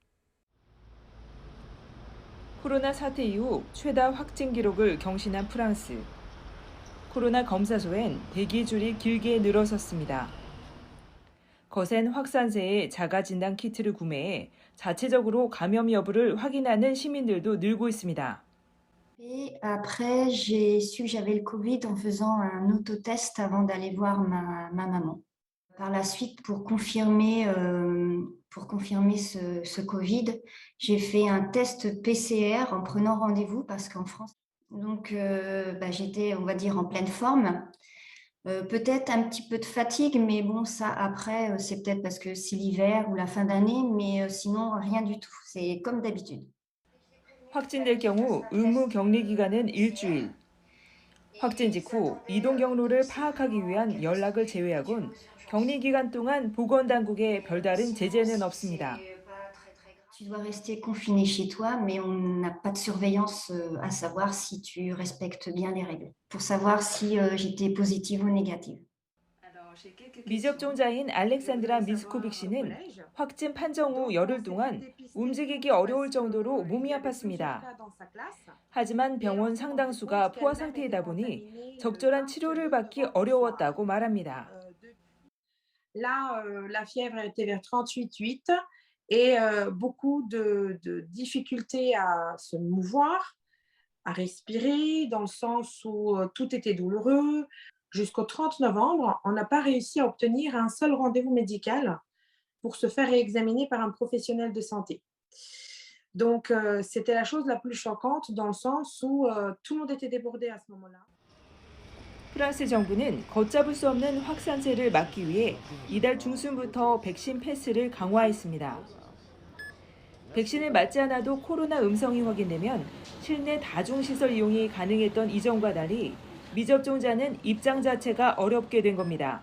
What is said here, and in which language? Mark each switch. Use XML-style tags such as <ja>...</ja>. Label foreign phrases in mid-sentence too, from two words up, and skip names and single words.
<ko>코로나 사태 이후 최다 확진 기록을 경신한 프랑스. 코로나 검사소엔 대기줄이 길게 늘어섰습니다. 거센 확산세에 자가진단 키트를 구매해 자체적으로 감염 여부를 확인하는 시민들도 늘고 있습니다.</ko> <fr>Et après, j'ai su que j'avais le Covid en faisant un autotest avant d'aller voir ma maman. Par la suite, pour confirmer ce Covid, j'ai fait un test PCR en prenant rendez-vous parce qu'en France, donc j'étais, on va dire, en pleine forme. Peut-être un petit peu de fatigue, mais bon, ça après, c'est peut-être parce que c'est l'hiver ou la fin d'année, mais sinon, rien du tout. C'est comme d'habitude.</fr> <ko>확진될 경우 의무 격리 기간은 일주일. 확진 직후 이동 경로를 파악하기 위한 연락을 제외하곤 격리 기간 동안 보건당국의 별다른 제재는 없습니다.</ko> <fr>Tu dois rester confiné chez toi, mais on n'a pas de surveillance à savoir si tu respectes bien les règles, pour savoir si j'étais positive ou négative.</fr> <ko>미접종자인 알렉산드라 미스코빅 씨는 확진 판정 후 열흘 동안 움직이기 어려울 정도로 몸이 아팠습니다. 하지만 병원 상당수가 포화 상태이다 보니 적절한 치료를 받기 어려웠다고 말합니다.</ko> <fr>Là, la fièvre était vers 38,8 et beaucoup de difficultés à se mouvoir, à respirer, dans le sens où tout était douloureux. Jusqu'au 30 novembre, on n'a pas réussi à obtenir un seul rendez-vous médical pour se faire réexaminer par un professionnel de santé. Donc, c'était la chose la plus choquante dans le sens où tout le monde était débordé à ce moment-là.</fr> <ko>프랑스 정부는 걷잡을 수 없는 확산세를 막기 위해 이달 중순부터 백신 패스를 강화했습니다. 백신을 맞지 않아도 코로나 음성이 확인되면 실내 다중시설 이용이 가능했던 이전과 달리 미접종자는 입장 자체가 어렵게 된 겁니다.</ko>